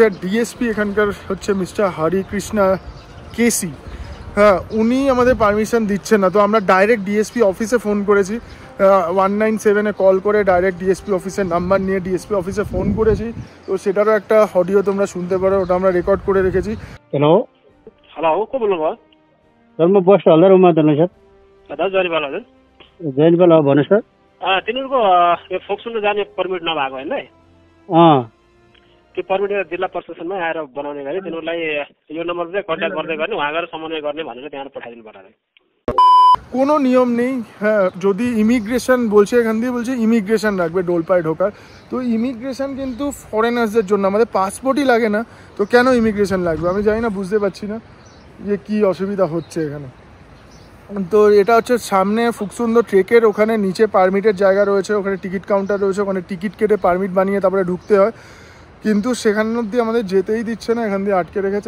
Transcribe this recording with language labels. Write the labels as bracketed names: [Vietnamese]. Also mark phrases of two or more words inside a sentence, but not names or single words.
[Bangla] আর ডিএসপি এখানকার হচ্ছে মিস্টার হরিকৃষ্ণা কেসি, হ্যাঁ, উনি আমাদের পারমিশন দিচ্ছেন না। তো আমরা [English] direct DSP [Bangla] অফিসে ফোন করেছি, 197-এ কল করে [English] direct DSP [Bangla] অফিসের নাম্বার নিয়ে ডিএসপি অফিসে ফোন করেছি। তো সেটারও একটা অডিও তোমরা শুনতে পারো, ওটা আমরা রেকর্ড করে রেখেছি। [Nepali] हेलो को बोल्नुभयो? सर म बस हल्दार उमा दर्शन सर। दाजु जयनपाल हजुर। जयनपाल हो भन्नु सर। तिनीहरूको यो फोक्सुन्डो जाने पर्मिट नभएको होइन है? त्यो पर्मिट जिल्ला प्रशासनमा आएर बनाउने गरी तिनीहरूलाई यो नम्बरमा चाहिँ कन्ट्याक्ट गर्दै गर्ने, उहाँ गएर समन्वय गर्ने भनेर त्यहाँ पठाइदिनु पर्यो। [Bangla] কোনো নিয়ম নেই, হ্যাঁ, যদি ইমিগ্রেশন বলছে, এখান দিয়ে বলছে ইমিগ্রেশন রাখবে ডোলপায় ঢোকার। তো ইমিগ্রেশন কিন্তু ফরেনার্সদের জন্য, আমাদের পাসপোর্টই লাগে না, তো কেন ইমিগ্রেশন লাগবে আমি জানি না, বুঝতে পারছি না যে কী অসুবিধা হচ্ছে এখানে। তো এটা হচ্ছে সামনে ফুকসুন্দর ট্রেকের ওখানে নিচে পারমিটের জায়গা রয়েছে, ওখানে [English] ticket counter [Bangla] রয়েছে, ওখানে টিকিট কেটে পারমিট বানিয়ে তারপরে ঢুকতে হয়, কিন্তু সেখান অবধি আমাদের যেতেই দিচ্ছে না, এখান দিয়ে আটকে রেখেছে।